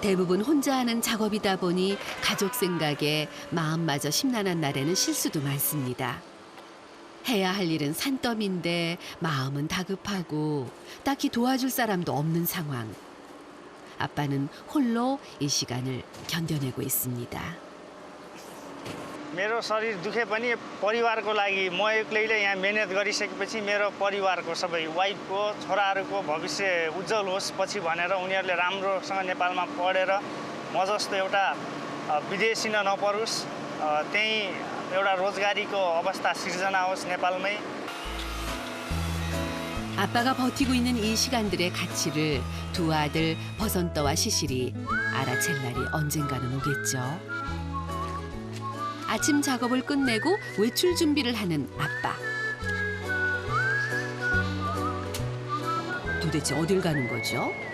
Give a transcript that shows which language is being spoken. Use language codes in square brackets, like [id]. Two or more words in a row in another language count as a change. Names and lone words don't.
[ko] 대부분 혼자 하는 작업이다 보니 가족 생각에 마음마저 심란한 날에는 실수도 많습니다. 해야 할 일은 산더미인데 마음은 다급하고 딱히 도와줄 사람도 없는 상황. 아빠는 홀로 이 시간을 견뎌내고 있습니다. [ne] मेरो शरीर दुखे पनि परिवारको लागि म एक्लैले यहाँ मेहनत गरिसकेपछि मेरो परिवारको सबै वाइफको छोराहरूको भविष्य उज्जवल होस् पछि भनेर उनीहरूले राम्रोसँग नेपालमा पढेर म जस्तो एउटा विदेशी नपरोस् त्यही एउटा रोजगारीको अवस्था सिर्जना होस् नेपालमै. [ko] 아빠가 버티고 있는 이 시간들의 가치를 두 아들 버선떠와 시실이 알아챌 날이 언젠가는 오겠죠. 아침 작업을 끝내고 외출 준비를 하는 아빠. 도대체 어딜 가는 거죠?